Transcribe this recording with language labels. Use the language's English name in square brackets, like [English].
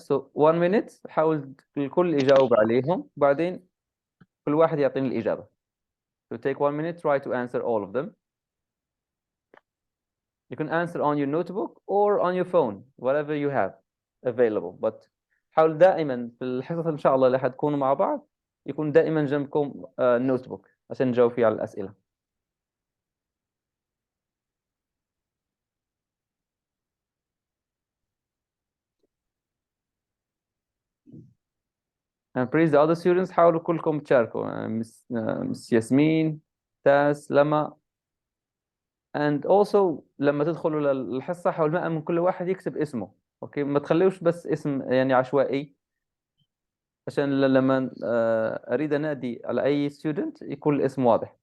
[English] So 1 minute [Arabic] حاول الكل يجاوب عليهم بعدين كل واحد يعطيني الإجابة. [English] So take 1 minute, try to answer all of them. You can answer on your notebook or on your phone, whatever you have available. But [Arabic] حاول دائما في الحصص إن شاء الله اللي حتكونوا مع بعض يكون دائما جنبكم نوتبوك عشان نجاوب فيه على الأسئلة. [English] And please the other students [Arabic] حاولوا كلكم تشاركوا. مس ياسمين، تاس، لما. [English] And also [Arabic] لما تدخلوا للحصة حاول بقى من كل واحد يكتب اسمه. اوكي ما تخليوش بس اسم يعني عشوائي عشان لما اريد انادي على اي ستودنت يكون الاسم واضح.